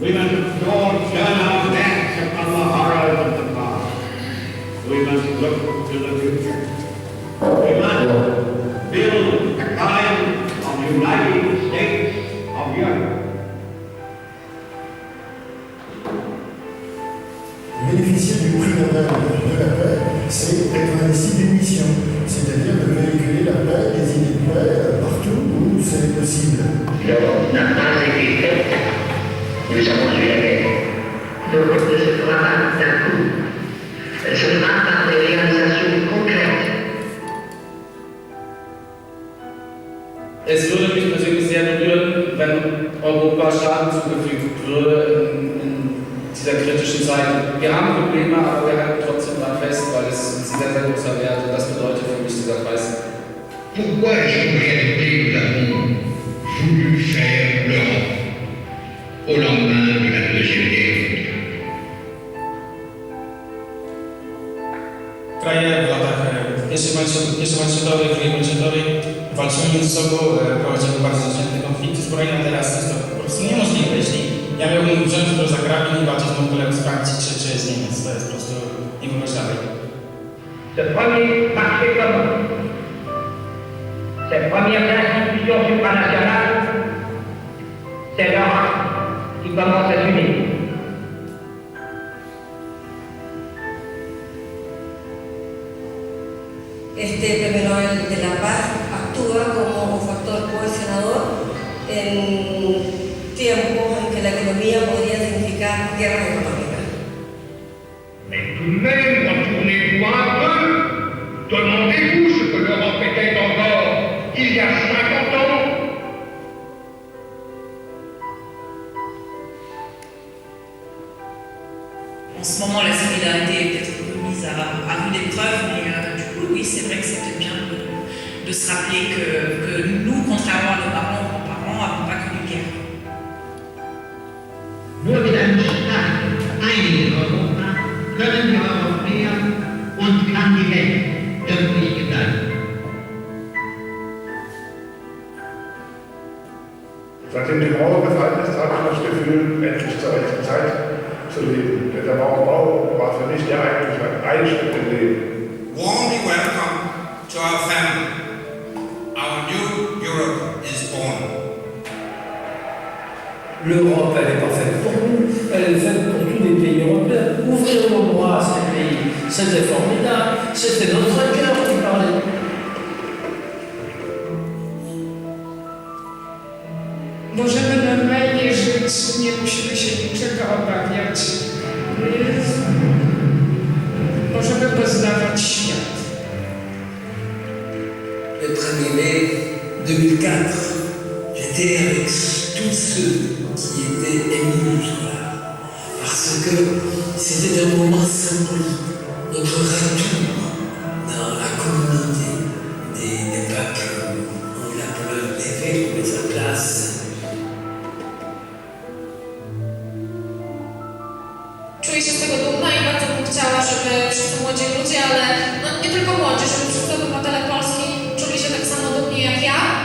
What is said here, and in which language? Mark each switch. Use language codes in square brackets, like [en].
[en] We must all turn our backs upon the horrors of the past. We must look to the future. We must build a kind of United States of Europe. [fr] Bénéficier du prix Nobel de la paix, c'est être investi d'une mission, c'est-à-dire de véhiculer la paix, les idées de paix partout où c'est possible. L'Europe n'a pas été faite. Nous avons eu la guerre. L'Europe ne se fera pas d'un coup. Elle se fera par des réalisations concrètes. [de] Es würde mich persönlich sehr berühren, wenn Europas Schaden zugefügt würde in dieser kritischen Zeit. Wir haben Probleme, aber wir halten trotzdem dran fest, weil es ist ein sehr, sehr großer Wert und das bedeutet für mich dieser Preis. [fr] Pourquoi est-ce qu'en réalité nous avons voulu faire l'Europe au lendemain de la Deuxième Guerre mondiale? [pl] Kraje w latach I wojny światowej, II wojny światowej walczyły między sobą, prowadziły bardzo zacięte konflikty zbrojne, a teraz jest to po prostu niemożliwe. Jeśli ja miałbym wziąć do zagrabin i walczyć w ogóle z Francji czy z Niemiec, to jest po prostu niewyobrażalne. [fr] Ce premier marché commun, ces premières institutions supranationales, c'est l'Europe qui commence à s'unir. [es] Este Premio Nobel de la Paz actúa como un factor cohesionador en tiempos en que la economía podría significar guerras económicas. [fr] Mais tout de même, retournez-vous un peu. Demandez-vous ce que l'Europe était encore il y a 50 ans. En ce moment, la solidarité est peut-être un peu mise à rude épreuve, mais du coup, oui, c'est vrai que c'est peut-être bien de se rappeler que nous, contrairement à nos parents ou grands-parents, n'avons pas connu de guerre. [de] Nur mit einem starken, einigen Europa können wir Europäer und kann die Welt wirklich gedeihen. Seitdem die Mauer gefallen ist, habe ich das Gefühl, endlich zur rechten Zeit zu leben. Denn der Mauerbau war für mich der eigentliche Einschnitt im Leben. [en] Warmly welcome to our family. Our new Europe is born. [fr] L'Europe, elle n'est pas faite pour nous, elle est faite pour tous les pays européens. Ouvrir nos bras à ces pays, c'était formidable, c'était notre cœur qui parlait. [pl] Możemy normalnie żyć, nie musimy się niczego obawiać. Możemy poznawać świat. [fr] Le 1er mai 2004, j'étais avec tous ceux qui étaient émus là, parce que c'était un moment symbolique, notre retour dans la communauté des peuples, où la peur devait trouver sa place. [pl] Czuję się z tego dumna i bardzo bym chciała, żeby wszyscy młodzi ludzie, ale nie tylko młodzi, żeby wszyscy obywatele Polski czuli się tak samo dumni jak ja.